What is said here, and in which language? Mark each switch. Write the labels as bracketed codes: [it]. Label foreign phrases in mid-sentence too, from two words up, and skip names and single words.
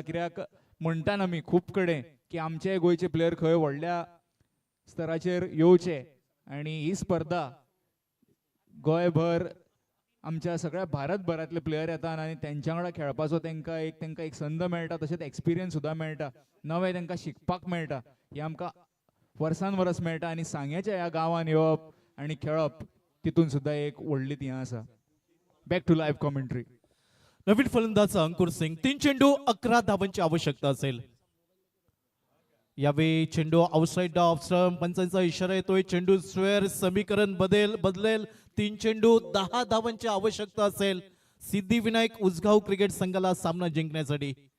[kok] कित्याक म्हणटात आमी खूब कडेन की आमचे गोंयचे प्लेयर खंय व्हडल्या स्तराचेर येवचे आणि ही स्पर्धा गोंयभर आमच्या सगळ्या भारतभरांतले प्लेयर येतात आणि तेंच्या वांगडा खेळपाचो तांकां एक संद मेळटा. तशेंच एक्सपिरियन्स सुद्दां मेळटा. नवें तांकां शिकपाक मेळटा. हें आमकां वर्सान वर्स मेळटा. आनी सांग्याच्या ह्या गांवांत येवप आनी खेळप तितून सुद्दां एक व्हडली ती आसा. [en] back to live commentary. [mr] नवीन फलंदाज अंकुर सिंग. 3 चेंडू 11 धावांची आवश्यकता असेल. यावेळी चेंडू [en] outside off stump. [mr] पंचांचा इशारा येतोय. चेंडू स्क्वेअर समीकरण बदलेल. 3 चेंडू 10 धावांची आवश्यकता असेल सिद्धिविनायक उसगाव क्रिकेट संघाला सामना जिंकण्यासाठी.